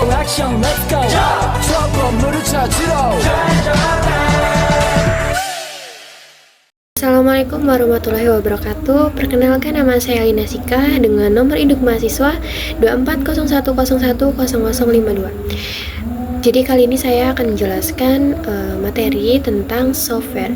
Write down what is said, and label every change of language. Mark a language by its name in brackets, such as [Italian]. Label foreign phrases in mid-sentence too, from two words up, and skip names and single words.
[Korean] 액션 [English] let's go [Korean] 저 건물을 찾으러 [Arabic] السلام عليكم ورحمة الله وبركاته. [Indonesian] Perkenalkan, nama saya Alina Sika dengan nomor induk mahasiswa 2401010052. Jadi kali ini saya akan menjelaskan materi tentang software.